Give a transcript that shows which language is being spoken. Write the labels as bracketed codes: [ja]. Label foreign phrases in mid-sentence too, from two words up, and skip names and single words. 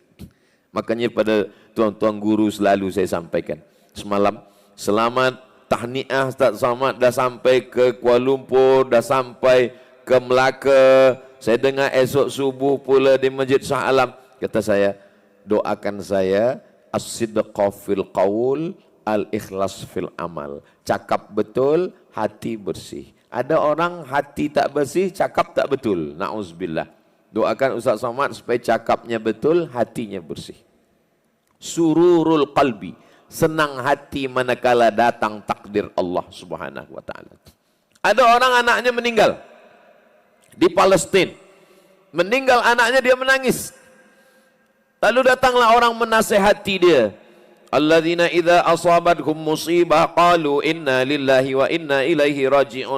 [ms] Makanya pada tuan-tuan guru selalu saya sampaikan. Semalam, selamat tahniah Ustaz Somad dah sampai ke Kuala Lumpur, dah sampai ke Melaka. Saya dengar esok subuh pula di Masjid Shah Alam. Kata saya, doakan saya, [ar] الصدق في القول الإخلاص في العمل. [ms] Cakap betul, hati bersih. Ada orang hati tak bersih, cakap tak betul. Na'udzubillah. Doakan Ustaz Somad supaya cakapnya betul, hatinya bersih. [ar] سرور القلب, [ms] senang hati manakala datang takdir Allah [ar] سبحانه وتعالى. [ms] Ada orang anaknya meninggal di Palestina. Meninggal anaknya, dia menangis. Lalu datanglah orang menasihati dia. [ar] الذين إذا أصابتهم مصيبة قالوا إنا لله وإنا إليه راجعون.